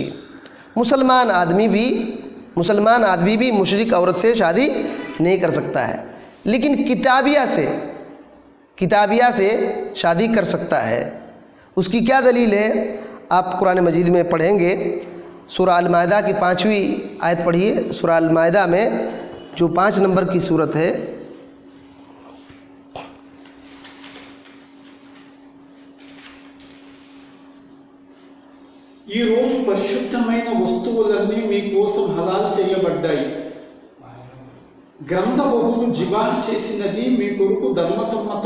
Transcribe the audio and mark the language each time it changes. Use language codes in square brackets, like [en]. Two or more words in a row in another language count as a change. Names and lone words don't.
[ur] مسلمان آدمی بھی مشرک عورت سے شادی نہیں کر سکتا ہے، لیکن کتابیہ سے شادی کر سکتا ہے. اس کی کیا دلیل ہے؟ آپ قرآن مجید میں پڑھیں گے، سورہ المائدہ کی 5ویں آیت پڑھیے. سورہ المائدہ میں جو 5 نمبر کی صورت ہے، [te] ఈ రోజు పరిశుద్ధమైన వస్తువులన్నీ మీ కోసం హలాల్ చేయబడ్డాయి. గ్రంథ బహువులు జిబాహ్ చేసినది మీ కొరకు ధర్మసమ్మతం.